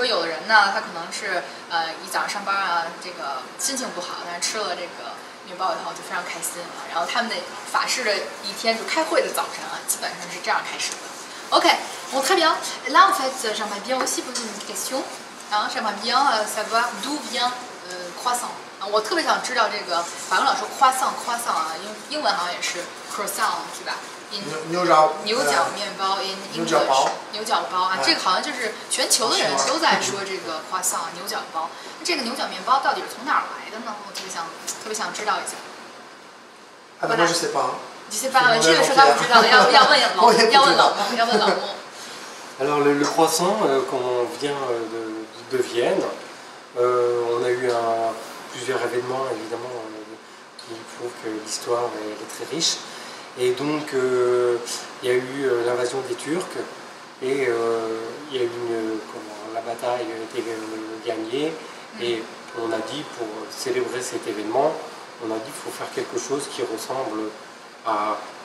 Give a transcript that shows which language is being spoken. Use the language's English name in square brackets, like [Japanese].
[Chinese] 说有的人呢，他可能是一早上上班啊，这个心情不好，但是吃了这个面包以后就非常开心啊，然后他们的法式的一天就开会的早晨啊，基本上是这样开始的。 [French] OK， bon très bien. Là en fait, j'aimerais bien aussi poser une question. J'aimerais bien savoir d'où vient croissant. [Chinese] 我特别想知道这个法国老说 croissant 啊，英文好像也是 croissant 是吧？牛角面包 [English] in English [Chinese] 牛角包啊，这个好像就是全球的人都在说这个 croissant 牛角包。这个牛角面包到底是从哪儿来的呢？我特别想知道一下。 [French] moi je sais pas. Je sais pas， [Chinese] 这个说他不知道，要问老莫。 [French] Alors le croissant, quand on vient de Vienne, on a eu plusieurs événements évidemment qui prouvent que l'histoire est très riche. Et donc il y a eu l'invasion des Turcs et il y a eu la bataille a été gagnée et on a dit pour célébrer cet événement, on a dit qu'il faut faire quelque chose qui ressemble à